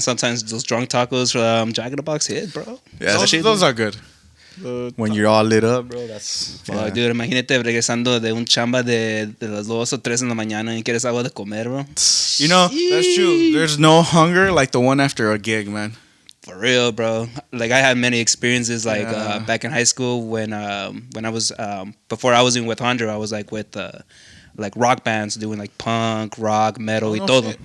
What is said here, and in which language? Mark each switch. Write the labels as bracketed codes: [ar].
[en] Sometimes those drunk tacos from Jack in the Box hit, bro. Yeah, Those are good. when you're all lit up, bro, that's... Oh, dude, [es] imagínate regresando de un chamba de las 2 o 3 en la mañana y quieres algo de comer, bro. [en] You know, that's true. There's no hunger like the one after a gig, man. For real, bro. Like, I had many experiences, like, back in high school when I was, before I was in with Honda, I was, like, with, like, rock bands doing, like, punk, rock, metal, [es] y todo.